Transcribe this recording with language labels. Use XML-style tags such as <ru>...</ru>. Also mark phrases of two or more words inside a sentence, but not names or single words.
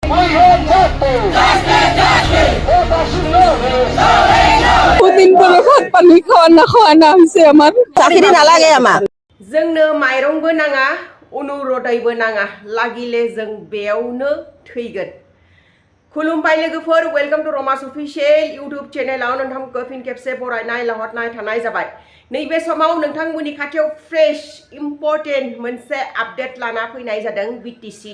<bn>দিন পরে ভাত পানি খাওয়া না হয়েছে আমার চাকরি নালাগে আমার</bn> <brx>जोंनो माइरंबो नाङा अनुरदयबो नाङा लागिले जों बेयावनो थैगोन खुलुमबाय लोगोफोर</brx> <en>welcome to</en> <brx>रमास</brx> <en>official YouTube</en> <brx>चेनेलाव नोंथांखौ फिन खेबसे बरायनाय लाहरनाय थानाय जाबाय नैबे समाव नोंथांमोननि खाथियाव</brx> <en>fresh important</en> <brx>मोनसे आपडेट लाना फैनाय जादों बीटीसी</brx>